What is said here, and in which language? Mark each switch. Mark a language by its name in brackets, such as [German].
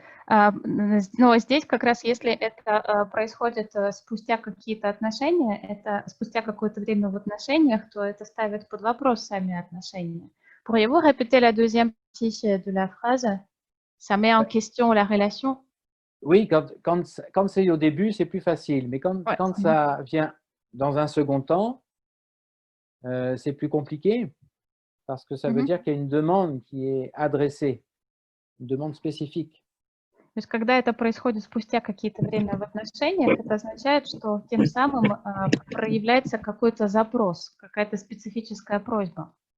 [Russian] Но здесь как раз, если это происходит спустя какие-то отношения, это спустя какое-то время в отношениях, то это ставит под вопрос сами отношения. [French] Pourriez-vous répéter la deuxième partie de la phrase? Ça met en question la relation? Oui, quand c'est au début, c'est plus facile. Mais quand ça vient dans un second temps, c'est plus compliqué parce que ça veut dire qu'il y a une demande qui est adressée, une demande spécifique. [Russian] То есть, когда это происходит спустя какие-то время в отношениях, это означает, что тем самым проявляется какой-то запрос, какая-то специфическая просьба.